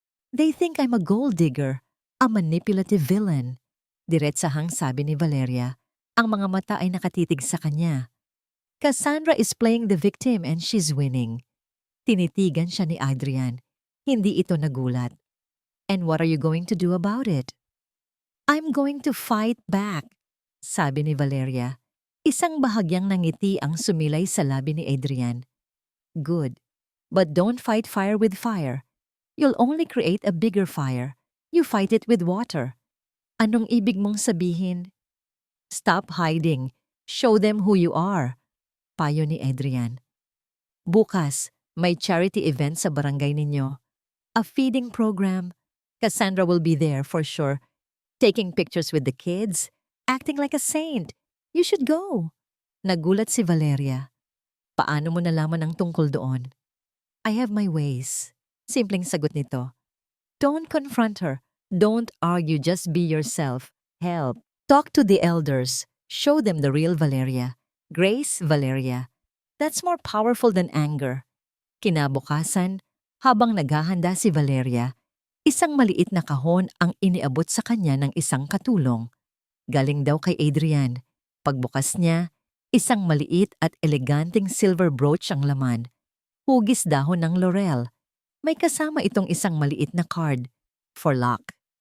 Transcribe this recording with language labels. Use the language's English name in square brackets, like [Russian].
[English] "They think I'm a gold digger, a manipulative villain." [Filipino] Diretsahang sabi ni Valeria. Ang mga mata ay nakatitig sa kanya. [English] Cassandra is playing the victim and she's winning. [Filipino] Tinitigan siya ni Adrian. Hindi ito nagulat. [English] "And what are you going to do about it?" "I'm going to fight back," [Filipino] sabi ni Valeria. Isang bahagyang nangiti ang sumilay sa labi ni Adrian. [English] "Good. But don't fight fire with fire. You'll only create a bigger fire. You fight it with water." [Filipino] "Anong ibig mong sabihin?" [English] "Stop hiding. Show them who you are," [Filipino] payo ni Adrian. "Bukas, may charity event sa barangay ninyo. [English] A feeding program. Cassandra will be there for sure. Taking pictures with the kids, acting like a saint. You should go." [Filipino] Nagulat si Valeria. Paano mo nalaman ang tungkol doon? [English] "I have my ways." [Filipino] Simpleng sagot nito. [English] Don't confront her. Don't argue, just be yourself. Help. Talk to the elders. Show them the real Valeria. Grace Valeria. That's more powerful than anger. [Filipino] Kinabukasan, habang naghahanda si Valeria, isang maliit na kahon ang iniabot sa kanya ng isang katulong. Galing daw kay Adrian. Pagbukas niya, isang maliit at eleganteng silver brooch ang laman. Hugis dahon ng laurel. May kasama itong isang maliit na card. [English] For luck.